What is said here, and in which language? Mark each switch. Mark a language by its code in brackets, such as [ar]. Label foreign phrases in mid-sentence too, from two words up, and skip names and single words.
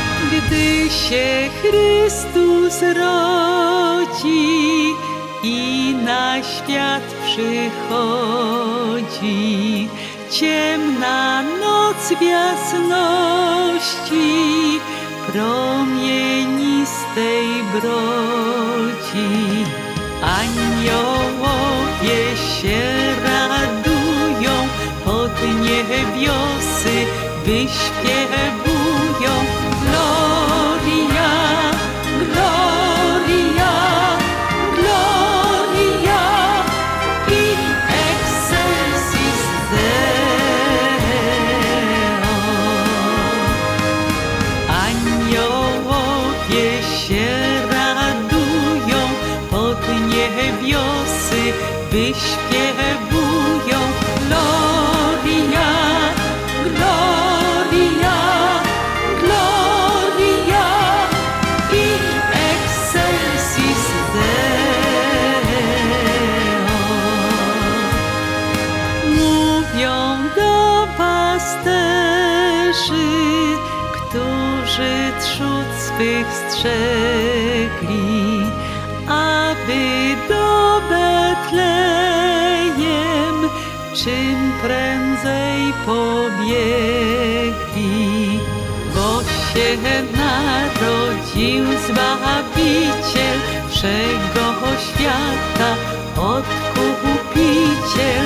[pl] Gdy się Chrystus rodzi i na świat przychodzi, ciemna noc w jasności promienistej brodzi. Aniołowie się radują, pod niebiosy wyśpiewują. [la] Gloria, Gloria, Gloria in excelsis Deo. [pl] Aniołowie się radują, pod niebiosy wyśpiewują. [la] Gloria, Gloria, Gloria in excelsis Deo. [pl] Mówią do pasterzy, którzy trzód swych strzegli, aby do Betlejem czym prędzej pobiegli, bo się narodził Zbawiciel wszego świata, Odkupiciel.